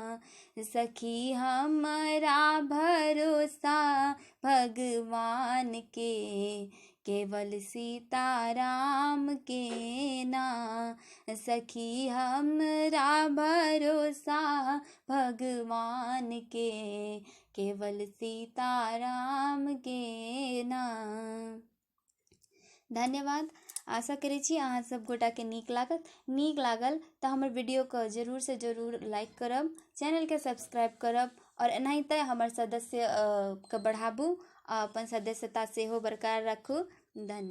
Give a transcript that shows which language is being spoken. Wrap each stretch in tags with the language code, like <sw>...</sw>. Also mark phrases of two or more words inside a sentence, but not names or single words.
<mai>सखी हमरा भरोसा भगवान के, केवल सीताराम के ना। सखी हमरा भरोसा भगवान के, केवल सीताराम के ना। धन्यवाद। आशा करे छी अहाँ सब गोटा के नीक लागल तो हमर वीडियो को जरूर से जरूर लाइक करब, चैनल के सब्सक्राइब करब और एनाहिते हमर सदस्य के बढ़ाबू आ अपन सदस्यता सेहो बरकरार रखू।</mai>